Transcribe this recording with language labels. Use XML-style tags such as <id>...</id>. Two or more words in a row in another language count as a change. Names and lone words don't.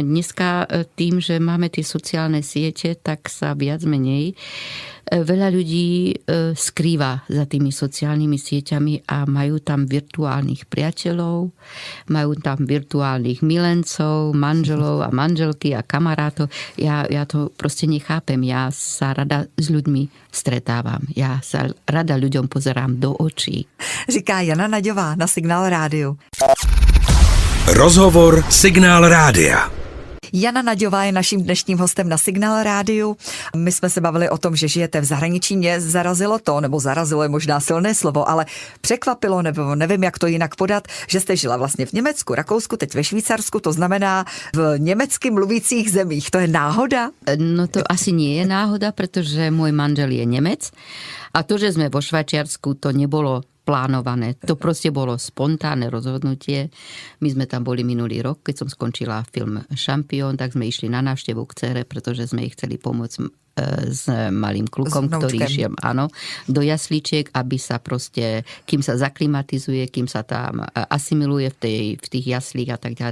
<sk>Dneska tým, že máme tie sociálne siete, tak sa viac menej veľa ľudí skrýva za tými sociálnymi sieťami a majú tam virtuálnych priateľov, majú tam virtuálnych milencov, manželov a manželky a kamarátov. Ja to proste nechápem. Ja sa rada s ľuďmi stretávam. Ja sa rada ľuďom pozerám do očí.</sk> <cs>Říká Jana Naďová na Signál rádiu. Rozhovor Signál rádia. Jana Naďová je naším dnešním hostem na Signál rádiu. My jsme se bavili o tom, že žijete v zahraničí. Mě zarazilo to, nebo zarazilo je možná silné slovo, ale překvapilo, nebo nevím, jak to jinak podat, že jste žila vlastně v Německu, Rakousku, teď ve Švýcarsku, to znamená v německy mluvících zemích. To je náhoda?</cs> <sk>No to asi nie je náhoda, pretože môj manžel je Nemec a to, že sme vo Švajčiarsku, to nebolo plánované. To proste bolo spontánne rozhodnutie. My sme tam boli minulý rok, keď som skončila film Šampión, tak sme išli na návštevu k dcere, pretože sme jej chceli pomôcť s malým klukom, ktorý išiel do jasličiek, aby sa proste, kým sa zaklimatizuje, kým sa tam asimiluje v tých jaslích a tak ďalej.</sk>